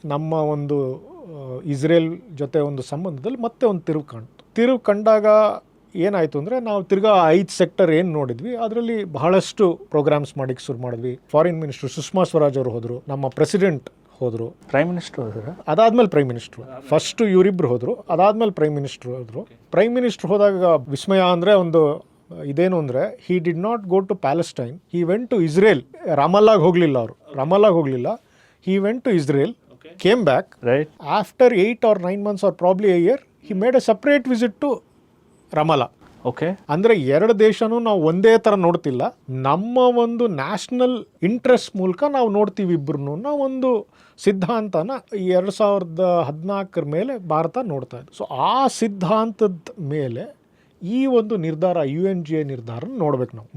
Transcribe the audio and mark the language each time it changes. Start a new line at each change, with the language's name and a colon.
Kannada: ನಮ್ಮ ಒಂದು ಇಸ್ರೇಲ್ ಜೊತೆ ಒಂದು ಸಂಬಂಧದಲ್ಲಿ ಮತ್ತೆ ಒಂದು ತಿರುವು ಕಂಡಾಗ ಏನಾಯಿತು ಅಂದರೆ, ನಾವು ತಿರ್ಗಾ 5 ಸೆಕ್ಟರ್ ಏನು ನೋಡಿದ್ವಿ ಅದರಲ್ಲಿ ಬಹಳಷ್ಟು ಪ್ರೋಗ್ರಾಮ್ಸ್ ಮಾಡಿಕ್ಕೆ ಶುರು ಮಾಡಿದ್ವಿ. ಫಾರಿನ್ ಮಿನಿಸ್ಟ್ರು ಸುಷ್ಮಾ ಸ್ವರಾಜ್ ಅವರು ಹೋದರು, ನಮ್ಮ ಪ್ರೆಸಿಡೆಂಟ್ ಹೋದರು, ಪ್ರೈಮ್ ಮಿನಿಸ್ಟರ್ ಹೋದರು, ಅದಾದಮೇಲೆ ಪ್ರೈಮ್ ಮಿನಿಸ್ಟ್ರು, ಫಸ್ಟು ಇವರಿಬ್ಬರು ಹೋದರು, ಅದಾದಮೇಲೆ ಪ್ರೈಮ್ ಮಿನಿಸ್ಟ್ರು ಹೋದರು. ಪ್ರೈಮ್ ಮಿನಿಸ್ಟ್ರು ಹೋದಾಗ ವಿಸ್ಮಯ ಅಂದರೆ ಒಂದು ಇದೇನು ಅಂದರೆ,
English: He did not go to Palestine, he went to Israel.
Kannada: ರಾಮಲ್ಲಾಗೆ ಹೋಗಲಿಲ್ಲ,
English: He went to Israel, came back, right, after 8 or 9 months or probably a year, he made a separate visit to Ramallah.
Kannada: Okay, ಅಂದರೆ 2 ದೇಶನೂ ನಾವು ಒಂದೇ ಥರ ನೋಡ್ತಿಲ್ಲ, ನಮ್ಮ ಒಂದು national interest ಮೂಲಕ ನಾವು ನೋಡ್ತೀವಿ ಇಬ್ಬರನ್ನು. ನಾವು ಒಂದು ಸಿದ್ಧಾಂತನ 2014 ಮೇಲೆ ಭಾರತ ನೋಡ್ತಾ ಇದ್ದು. ಸೊ ಆ ಸಿದ್ಧಾಂತದ ಮೇಲೆ ಈ ಒಂದು ನಿರ್ಧಾರ, UNGA ನಿರ್ಧಾರ ನೋಡ್ಬೇಕು ನಾವು.